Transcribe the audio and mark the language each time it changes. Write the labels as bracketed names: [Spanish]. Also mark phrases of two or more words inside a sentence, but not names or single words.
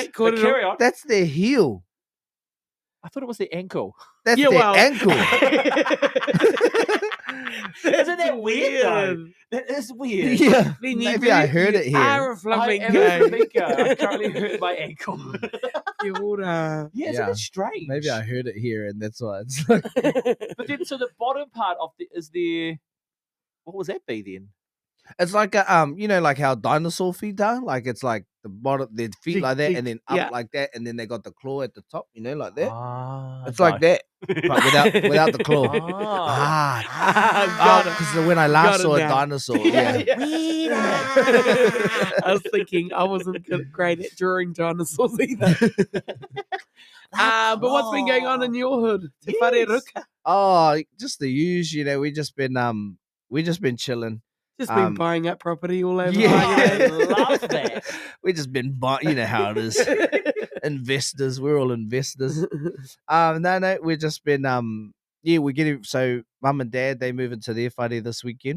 [English] that caught But it carry on. on. That's their heel. I thought it was the ankle. That's Yeah, their well. ankle. Isn't that weird, though? That is weird. Yeah, Then you maybe I do- heard you it here. Are a I am a flamingo. flamingo. I'm currently hurt my ankle. [Māori] Kia ora. [English] Yeah, isn't Yeah. it strange? Maybe I heard it here, and that's why it's like. But then, so the bottom part of is there. What was that be then? It's like a like how dinosaur feet are. Like it's like the bottom, their feet Jig, like that, jig, and then up yeah. like that, and then they got the claw at the top. Like that. Ah, It's like that, but without the claw. Ah. Got it. Because when I Got last it saw a now. dinosaur, yeah. I was thinking I wasn't great at drawing dinosaurs either. But what's been going on in your hood? [Māori] Te whare [English] Yes. [Māori] ruka. [English] Oh, just the usual. We just been chilling. Just been buying up property all over. Yeah. I Whangarei. love that. We just been buying. You know how it is. Investors. We're all investors. No, we've just been we're getting so mum and dad they move into their whare this weekend.